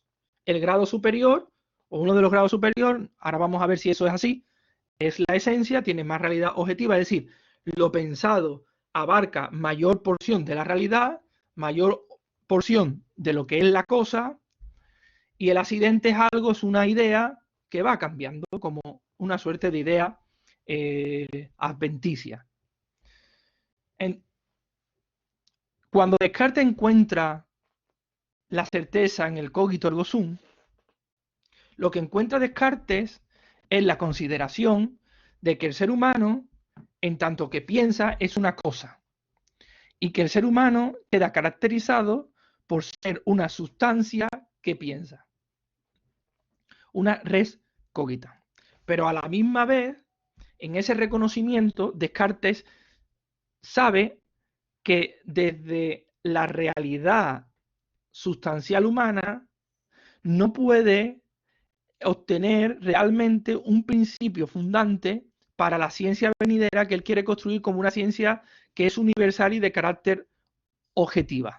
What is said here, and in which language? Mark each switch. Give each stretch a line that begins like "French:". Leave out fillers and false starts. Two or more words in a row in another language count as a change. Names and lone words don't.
Spanish: El grado superior, o uno de los grados superiores, ahora vamos a ver si eso es así, es la esencia, tiene más realidad objetiva, es decir, lo pensado abarca mayor porción de la realidad, mayor porción de lo que es la cosa, y el accidente es algo, es una idea que va cambiando, como una suerte de idea adventicia.
Latin: Cuando Descartes encuentra la certeza en el cogito ergo sum,
Spanish: lo que encuentra Descartes es la consideración de que el ser humano, en tanto que piensa, es una cosa, y que el ser humano queda caracterizado por ser una sustancia que piensa, una
Latin: res cogita.
Spanish: Pero a la misma vez, en ese reconocimiento, Descartes sabe que desde la realidad sustancial humana no puede obtener realmente un principio fundante para la ciencia venidera que él quiere construir como una ciencia que es universal y de carácter objetiva.